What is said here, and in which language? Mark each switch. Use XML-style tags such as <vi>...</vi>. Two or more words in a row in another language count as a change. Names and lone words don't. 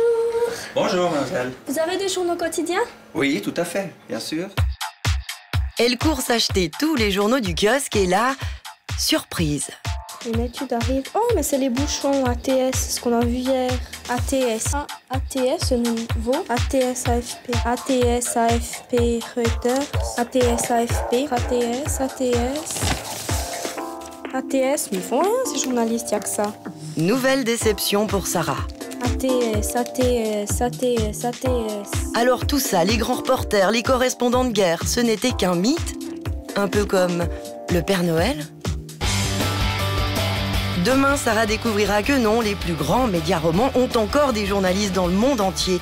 <fr>Bonjour, mademoiselle. Vous avez des journaux quotidiens? Oui, tout à fait, bien sûr. Elle court s'acheter tous les journaux du kiosque et là, surprise. Une étude arrive. Oh, mais c'est les bouchons ATS, ce qu'on a vu hier. ATS. ATS, le nouveau. ATS AFP. ATS AFP Reuters. ATS AFP. ATS. ATS, mais ils font rien, ces journalistes, il n'y a que ça. Nouvelle déception pour Sarah. ATS. Alors tout ça, les grands reporters, les correspondants de guerre, ce n'était qu'un mythe? Un peu comme le Père Noël? Demain, Sarah découvrira que non, les plus grands médias romans ont encore des journalistes dans le monde entier.</fr>